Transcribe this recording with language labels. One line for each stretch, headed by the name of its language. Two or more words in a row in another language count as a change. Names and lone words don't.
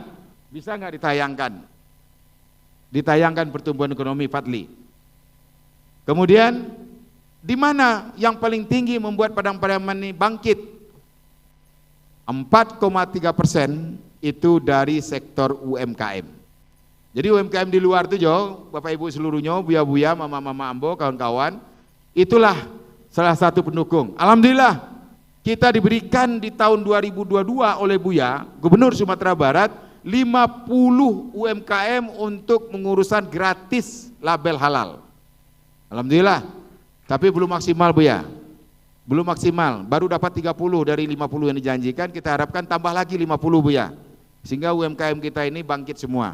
Indonesian: Bisa enggak ditayangkan? Ditayangkan pertumbuhan ekonomi Fadli. Kemudian di mana yang paling tinggi membuat Padang Priaman ini bangkit? 4,3% itu dari sektor UMKM. Jadi UMKM di luar itu Jo, Bapak Ibu seluruhnya, buya-buya,
Minangkabau: mama-mama ambo,
Indonesian: kawan-kawan, itulah salah satu pendukung. Alhamdulillah kita diberikan di tahun 2022 oleh Buya, Gubernur Sumatera Barat, 50 UMKM untuk mengurusan gratis label halal. Alhamdulillah, tapi belum maksimal Buya, belum maksimal, baru dapat 30 dari 50 yang dijanjikan, kita harapkan tambah lagi 50 Buya, sehingga UMKM kita ini bangkit semua.